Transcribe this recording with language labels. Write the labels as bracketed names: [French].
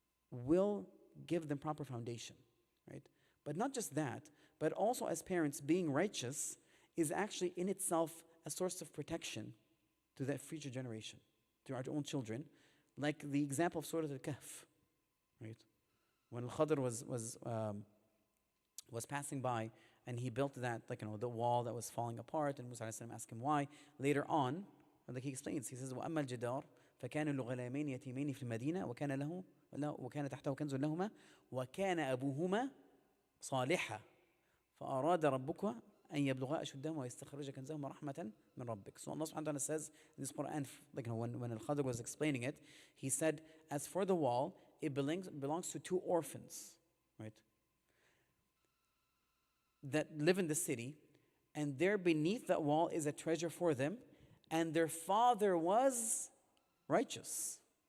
[English] will give them proper foundation, right? But not just that, but also as parents, being righteous is actually in itself a source of protection to that future generation, to our own children. Like the example of Surah Al-Kahf, right? When Al-Khadr was passing by and he built that, the wall that was falling apart, and Musa asked him why. Later on, like he explains, he says, [Arabic] وَأَمَّا الْجِدَارُ فَكَانَ لِغُلَامَيْنِ يَتِيمَيْنِ فِي الْمَدِينَةِ وَكَانَ تَحْتَهُ كَنْزٌ لَهُمَا وَكَانَ أَبُوهُمَا صَالِحًا فَأَرَادَ رَبُّكَ أن يبلغا أشدهما ويستخرج كنزهما رحمة من ربك. [English] So Allah subhanahu wa ta'ala says in this Quran, when Al-Khadr was explaining it, he said, as for the wall, it belongs to two orphans, right? That live in the city, and there beneath that wall is a treasure for them, and their father was righteous.